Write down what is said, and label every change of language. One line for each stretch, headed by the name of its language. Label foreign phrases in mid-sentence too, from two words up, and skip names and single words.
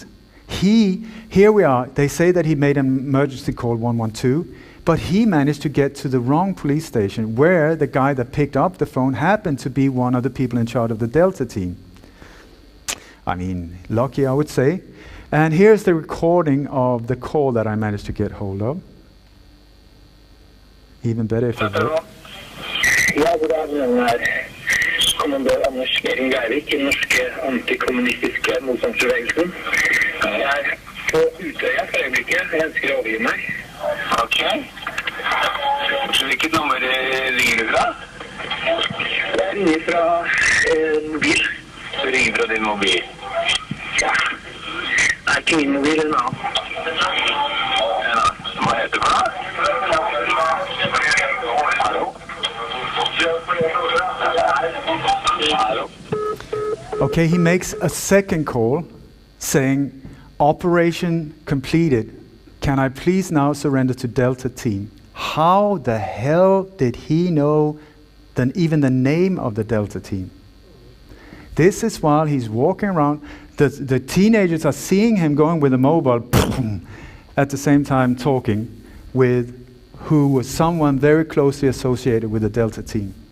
English: Here we are, they say that he made an emergency call 112, but he managed to get to the wrong police station where the guy that picked up the phone happened to be one of the people in charge of the Delta team. I mean, lucky I would say. And here's the recording of the call that I managed to get hold of. Even better if it worked.
Norwegian: Ja, god dag, den her kommandør Anders Behring Breivik i den norske antikommunistiske motstandsbevegelsen. Jeg er på Utøya for øyeblikket. Jeg ønsker å overgi meg. Ok. Hvilket nummer ringer du fra? Jeg ringer fra mobil. Du ringer fra din mobil? Ja. Det er ikke min mobil, en annen. Hva heter det for noe? Hallo? Hallo?
English: Okay, he makes a second call saying, "Operation completed. Can I please now surrender to Delta team?" How the hell did he know even the name of the Delta team? This is while he's walking around. The teenagers are seeing him going with a mobile at the same time talking with who was someone very closely associated with the Delta team.